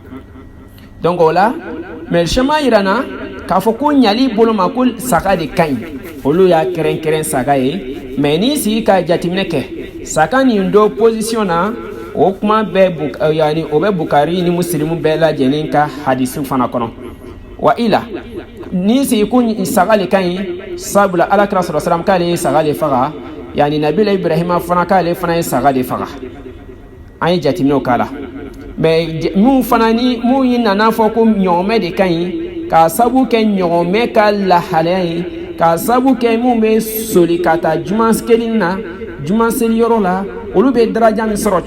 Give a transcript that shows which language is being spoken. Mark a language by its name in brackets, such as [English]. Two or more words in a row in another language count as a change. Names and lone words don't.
[Bambara] donc o la mais sɛma yira na k'a fɔ ko ɲali bolo ma ko saga de ka ɲi olu y'a kɛrɛnkɛrɛn saga ye mais n'i sigi ka jateminɛ kɛ saga nin do position na o kuma bɛ yani o bɛ Bukari ni Muslimu bɛɛ lajɛlen ka hadisi fana kɔnɔ wa ila n'i sigi ko saga le ka ɲi sabula alakira [Arabic] صلى الله عليه وسلم [Bambara] k'ale ye saga le faga yani nabila Ibrahima fana k'ale fana ye saga le faga an ye jateminɛw k'a la mais mun fana ni mun yi nana fɔ ko ɲɔgɔmɛ de ka ɲi k'a sabu kɛ ɲɔgɔmɛ ka lahalaya ye k'a sabu kɛ mun bɛ soli ka taa juma kelen na juma seli yɔrɔ la olu bɛ daraja min sɔrɔ